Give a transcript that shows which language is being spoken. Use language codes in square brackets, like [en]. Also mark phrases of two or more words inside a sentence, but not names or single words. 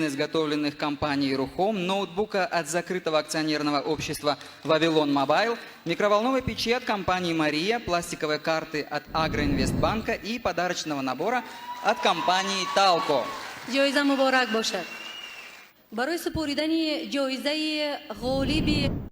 [ru] изготовленных компанией «Рухом», ноутбука от закрытого акционерного общества «Вавилон Мобайл», микроволновой печи от компании «Мария», пластиковой карты от Агроинвестбанка и подарочного набора от компании «Талко». [tg] ҷоиза муборак бошад. барои супоридани ҷоизаи ғолиби